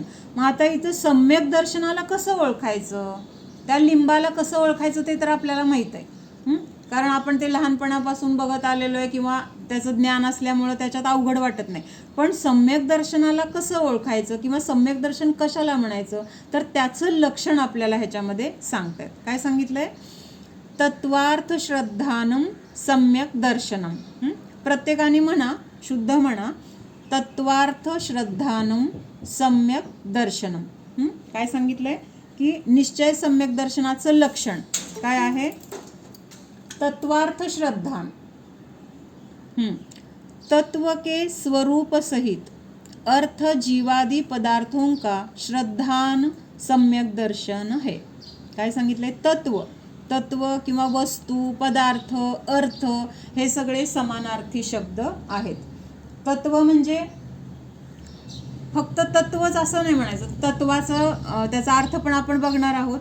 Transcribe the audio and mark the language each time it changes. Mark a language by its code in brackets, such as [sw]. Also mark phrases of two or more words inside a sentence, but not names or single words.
[mr] मग आता इथं सम्यक दर्शनाला कसं ओळखायचं, त्या लिंबाला कसं ओळखायचं ते तर आपल्याला माहीत आहे, कारण आपण ते लहानपणापासून बघत आलेलो आहे किंवा त्याचं ज्ञान असल्यामुळं त्याच्यात अवघड वाटत नाही. पण सम्यक दर्शनाला कसं ओळखायचं किंवा सम्यक दर्शन कशाला म्हणायचं, तर त्याचं लक्षण आपल्याला ह्याच्यामध्ये सांगतायत. काय सांगितलंय? [sa] तत्वार्थ श्रद्धानम सम्यक दर्शनम. [mr] प्रत्येकाने म्हणा, शुद्ध म्हणा, [sa] तत्वार्थ श्रद्धानम सम्यक दर्शनम. [mr] काय सांगितलंय की निश्चय सम्यक दर्शनाचं लक्षण काय आहे? [sa] तत्वार्थ श्रद्धान. [hi] तत्व के स्वरूप सहित अर्थ जीवादि पदार्थों का श्रद्धान सम्यक दर्शन है. [mr] काय सांगितलंय? तत्व किंवा वस्तू, पदार्थ, अर्थ हे सगळे समानार्थी शब्द आहेत. तत्व म्हणजे फक्त तत्वच असं नाही म्हणायचं, तत्वाचं त्याचा अर्थ पण आपण बघणार आहोत.